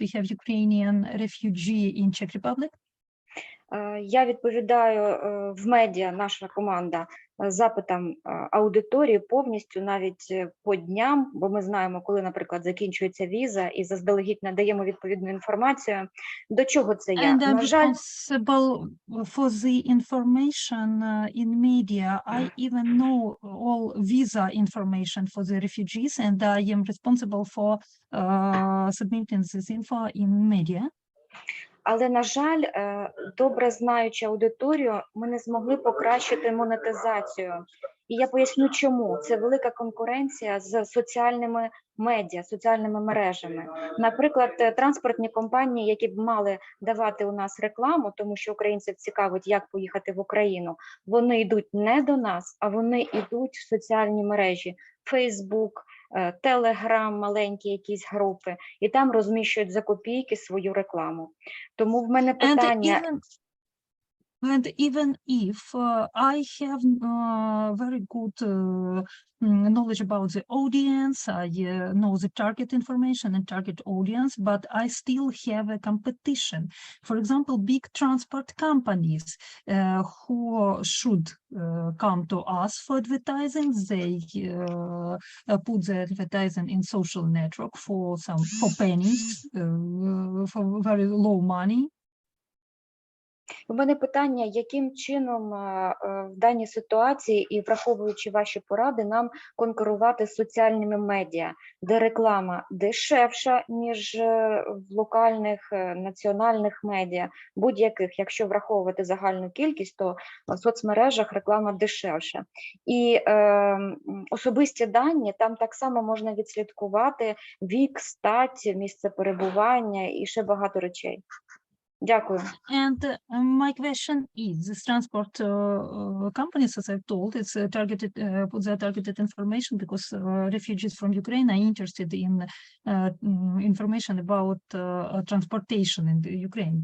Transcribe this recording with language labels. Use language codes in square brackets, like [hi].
[en] We have Ukrainian refugee in Czech Republic. [uk] Я відповідаю в медіа, наша команда, запитам аудиторії повністю, навіть по дням, бо ми знаємо, коли, наприклад, закінчується віза, і заздалегідь надаємо відповідну інформацію. До чого це я? [en] And I'm [uk] На жаль, [en] responsible for the information in media. I even know all visa information for the refugees, and I am responsible for submitting this info in media. [uk] але, на жаль, добре знаючи аудиторію, ми не змогли покращити монетизацію. І я поясню, чому. Це велика конкуренція з соціальними медіа, соціальними мережами. Наприклад, транспортні компанії, які б мали давати у нас рекламу, тому що українців цікавить, як поїхати в Україну, вони йдуть не до нас, а вони йдуть в соціальні мережі, Facebook, Telegram, маленькі якісь групи, і там розміщують за копійки свою рекламу. Тому в мене питання... [en] And even if I have very good knowledge about the audience, I know the target information and target audience, but I still have a competition. For example, big transport companies who should come to us for advertising, they put the advertising in social network for pennies, for very low money. [uk] У мене питання, яким чином в даній ситуації і враховуючи ваші поради, нам конкурувати з соціальними медіа, де реклама дешевша, ніж в локальних національних медіа, будь-яких, якщо враховувати загальну кількість, то в соцмережах реклама дешевша. І особисті дані, там так само можна відслідкувати вік, стать, місце перебування і ще багато речей. Дякую. [en] And my question is, this transport companies, as I've told, it's targeted, put their targeted information because refugees from Ukraine are interested in information about transportation in the Ukraine.